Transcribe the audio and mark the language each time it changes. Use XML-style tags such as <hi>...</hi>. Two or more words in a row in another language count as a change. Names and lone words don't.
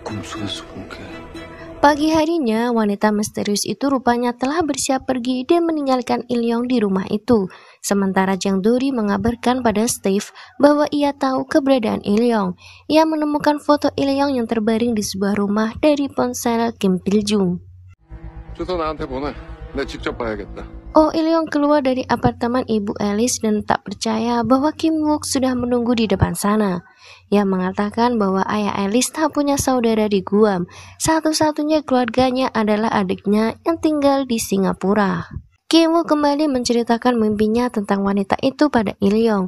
<id>Pagi harinya, wanita misterius itu rupanya telah bersiap pergi dan meninggalkan Il-young di rumah itu. Sementara Jang Dori mengabarkan pada Steve bahwa ia tahu keberadaan Il-young. Ia menemukan foto Il-young yang terbaring di sebuah rumah dari ponsel Kim Pil-jung.</id> <ko>주소 나한테 보내. 내 직접 봐야겠다.</ko> <id>Oh Il-young keluar dari apartemen Ibu Alice dan tak percaya bahwa Kim Wook sudah menunggu di depan sana. Ia mengatakan bahwa ayah Alice tak punya saudara di Guam. Satu-satunya keluarganya adalah adiknya yang tinggal di Singapura. Kim Wook kembali menceritakan mimpinya tentang wanita itu pada Il-young.</id>